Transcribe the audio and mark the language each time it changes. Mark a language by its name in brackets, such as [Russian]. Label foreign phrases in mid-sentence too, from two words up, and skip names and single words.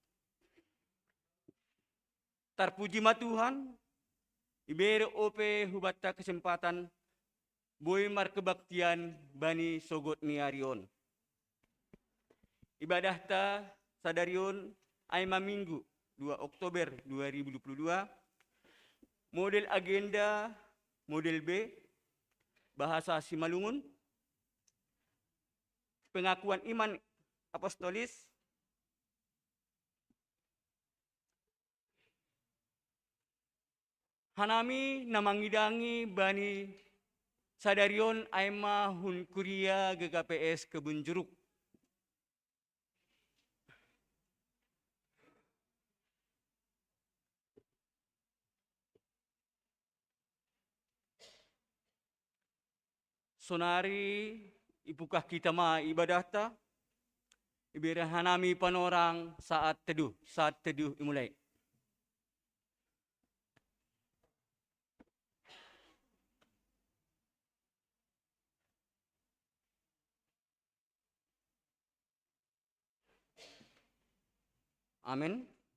[Batak Simalungun] Terpuji ma Tuhan. Ibere ope hubat kesempatan boy mar kebaktian bani sogot niarion. Ibadah ta sadarion aima Minggu 2 Oktober 2022. [Indonesian] Model agenda model B, bahasa Simalungun, pengakuan iman apostolis, [Batak Simalungun] hanami namangidangi bani sadarion aima hun kuria [Indonesian] GKPS Kebun Jeruk. [Batak Simalungun] Sonari ipukah kita ma ibadah ta, ibera hanami panorang [Indonesian] saat teduh dimulai. [Batak Simalungun] Amin.